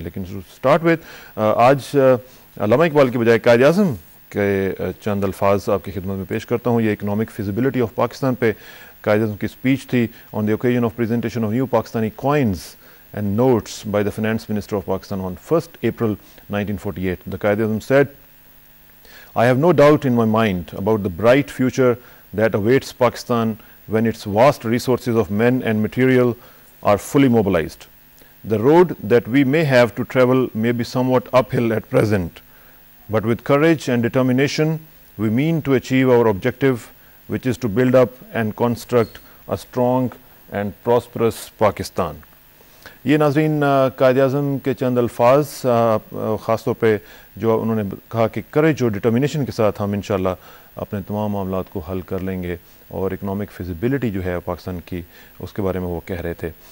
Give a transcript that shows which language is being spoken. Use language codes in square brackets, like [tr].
[hi] लेकिन start with आज अल्लामा इकबाल के बजाय कायद आज़म के चंद अल्फाज आपकी खिदमत में पेश करता हूँ। ये इकनॉमिक फिजिबिलिटी ऑफ पाकिस्तान पे कायद आज़म की स्पीच थी [en] On the occasion of presentation of new Pakistani coins and notes by the Finance Minister of Pakistan on 1st April 1948. The Quaid-e-Azam said, "I have no doubt in my mind about the bright future that awaits Pakistan when its vast resources of men and material are fully mobilized. The road that we may have to travel may be somewhat uphill at present, but with courage and determination we mean to achieve our objective, which is to build up and construct a strong and prosperous Pakistan." [hi] ये नाज़रीन कायद-ए-आज़म के चंद अल्फाज ख़ास तौर पे जो उन्होंने कहा कि करेज और डिटर्मिनेशन के साथ हम इंशाल्लाह अपने तमाम मामलात को हल कर लेंगे और इकनॉमिक फिजिबिलिटी जो है पाकिस्तान की उसके बारे में वो कह रहे थे।